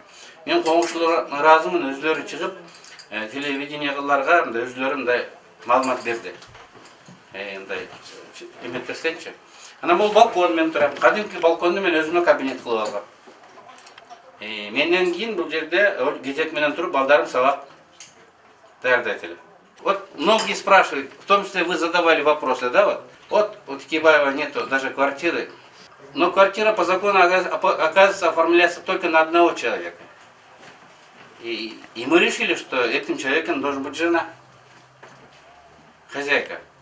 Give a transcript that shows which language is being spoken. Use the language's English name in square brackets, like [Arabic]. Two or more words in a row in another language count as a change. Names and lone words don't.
[Kyrgyz] Мен коңшулар ыраазымын, өзлөрү чыгып, телевиденияларга өзлөрү мындай маалымат берди. Мындай эметпестенчи. Анан бул балкон мен турам. Кадимки балконду мен өзүмө кабинет кылып алгам. Менден кийин бул жерде кезек менен туруп балдарым сабак даярдайт эле. [Russian] Вот многие спрашивают, в том числе вы задавали вопросы, да, вот у Текебаева нету даже квартиры, но квартира по закону, оказывается, оформляется только на одного человека. И мы решили, что этим человеком должен быть жена, хозяйка.